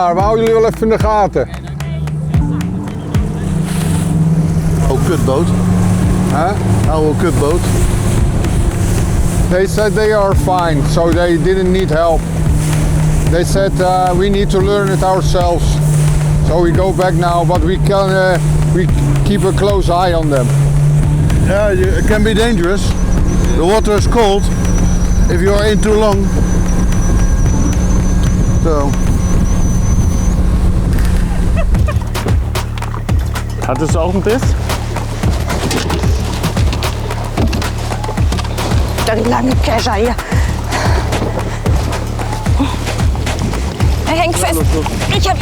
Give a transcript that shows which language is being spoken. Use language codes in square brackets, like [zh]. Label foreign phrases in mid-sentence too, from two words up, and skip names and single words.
[nl] We houden jullie wel even in de gaten. Oh, kutboot. Huh? Oh, kutboot. [en] They said they are fine, so they didn't need help. They said we need to learn it ourselves. So we go back now, but we keep a close eye on them. Yeah, it can be dangerous. The water is cold if you are in too long. So. [de] Hattest du auch einen Biss? Da die lange Kescher hier. Er hängt fest. Ich hab...